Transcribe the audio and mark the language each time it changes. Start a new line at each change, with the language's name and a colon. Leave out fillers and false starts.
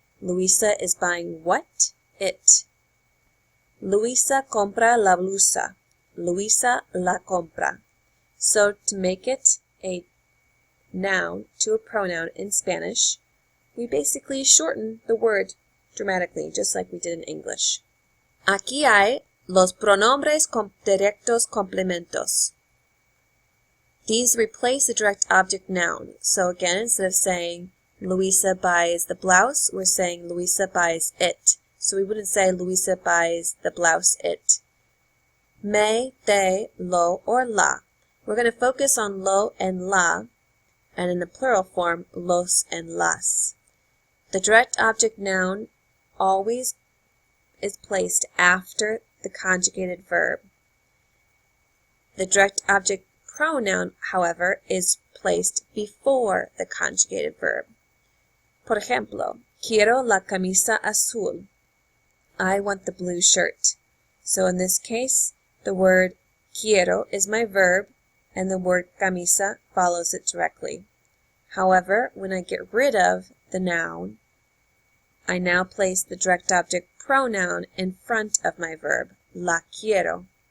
English: Luisa is buying what? It.
Spanish: Luisa compra la blusa. Luisa la compra.
English: So to make it a noun to a pronoun in Spanish, we basically shorten the word dramatically, just like we did in English.
Spanish: Aquí hay los pronombres directos complementos.
English: These replace the direct object noun. So again, instead of saying Luisa buys the blouse, we're saying Luisa buys it. So we wouldn't say Luisa buys the blouse it. Me, te, lo, or la. We're going to focus on lo and la, and in the plural form, los and las. The direct object noun always is placed after the conjugated verb. The direct object pronoun, however, is placed before the conjugated verb.
Spanish: Por ejemplo, quiero la camisa azul.
English: I want the blue shirt. So in this case, the word quiero is my verb, and the word camisa follows it directly. However, when I get rid of the noun, I now place the direct object pronoun in front of my verb,
Spanish: la quiero.